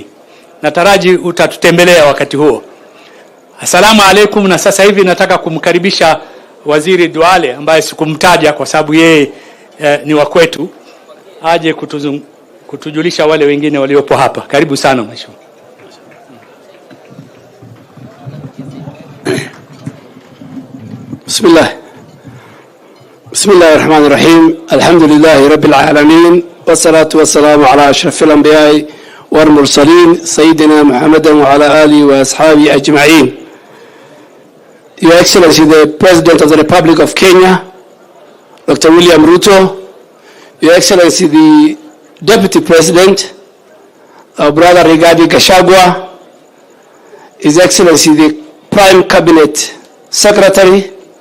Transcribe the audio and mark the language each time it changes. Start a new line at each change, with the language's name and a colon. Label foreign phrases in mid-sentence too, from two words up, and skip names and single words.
Swahili: Nataraji utatutembelea wakati huo.
Arabic: السلام عليكم.
Swahili: Na sasa hivi nataka kumkaribisha Waziri Duale ambaye sikumtaja kwa sababu yeye ni wa kwetu, aje kutujulisha wale wengine waliopo hapa. Karibu sana mheshimiwa.
Arabic: Bismillahirrahmanirrahim. الحمد لله رب العالمين، والصلاة والسلام على أشرف الأنبياء والمرسلين سيدنا محمد وعلى آله وأصحابه أجمعين.
English: Your Excellency, the President of the Republic of Kenya, Dr. William Ruto, Your Excellency, the Deputy President, our brother Rigathi Gachagua, His Excellency the Prime Cabinet Secretary,